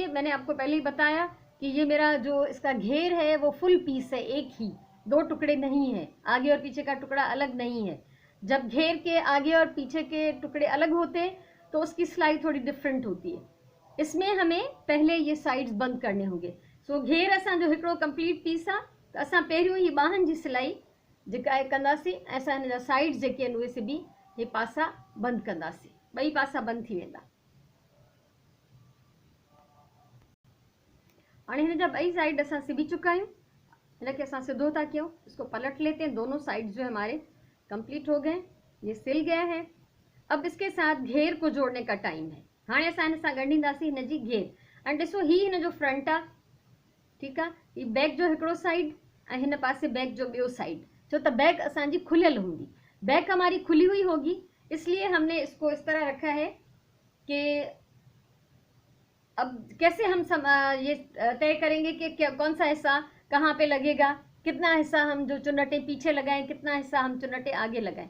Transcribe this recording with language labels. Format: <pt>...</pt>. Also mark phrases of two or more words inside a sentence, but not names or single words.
<hi>मैंने आपको पहले ही बताया कि ये मेरा जो इसका घेर है वो फुल पीस है, एक ही, दो टुकड़े नहीं है, आगे और पीछे का टुकड़ा अलग नहीं है। जब घेर के आगे और पीछे के टुकड़े अलग होते हैं तो उसकी सिलाई थोड़ी डिफरेंट होती है। इसमें हमें पहले ये साइड्स बंद करने होंगे।</hi> <sd>सो घेर असां जो हिकिड़ो कंप्लीट पीस आहे त असां पहिरियों ही बाहनि जी सिलाई जेका आहे कंदासीं, असां हिन जा साइड्स जेके आहिनि उहे सिबी हे पासा बंदि कंदासीं, ॿई पासा बंदि थी वेंदा। हाणे हिन जा ॿई साइड असां सिबी चुका आहियूं। हिनखे असां सिधो था कयूं,</sd> <hi>इसको पलट लेते हैं। दोनों साइड जो हमारे कंप्लीट हो गए, ये सिल गया है। अब इसके साथ घेर को जोड़ने का टाइम है।</hi> <sd>हाणे असां हिन सां ॻंढींदासीं हिन जी घेर। ऐं ॾिसो ही हिन जो फ्रंट आहे, ठीकु आहे, ही बैक जो हिकिड़ो साइड ऐं हिन पासे बैक जो ॿियो साइड। छो त बैक असांजी खुलियल हूंदी,</sd> <hi>बैक हमारी खुली हुई होगी, इसलिए हमने इसको इस तरह रखा है कि अब कैसे हम ये तय करेंगे कि कौन सा हिस्सा कहाँ पे लगेगा, कितना हिस्सा हम जो चुन्नटें पीछे लगाएं, कितना हिस्सा हम चुन्नटें आगे लगाएं।</hi>